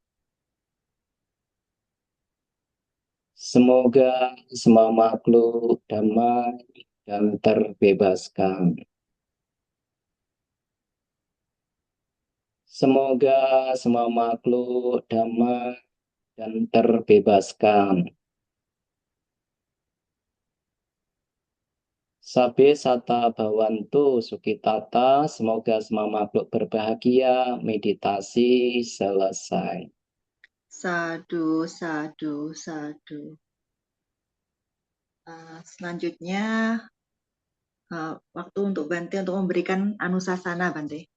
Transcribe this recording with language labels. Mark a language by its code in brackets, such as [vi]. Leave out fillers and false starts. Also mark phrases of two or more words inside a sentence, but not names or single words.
[id] Semoga semua makhluk damai dan terbebaskan. Semoga semua makhluk damai dan terbebaskan. [pi] Sabe sata bhawantu sukitata, [id] semoga semua makhluk berbahagia. Meditasi selesai. [pi] Sadu, sadu, sadu. [id] Selanjutnya, waktu untuk Bante untuk memberikan anusasana, Bante.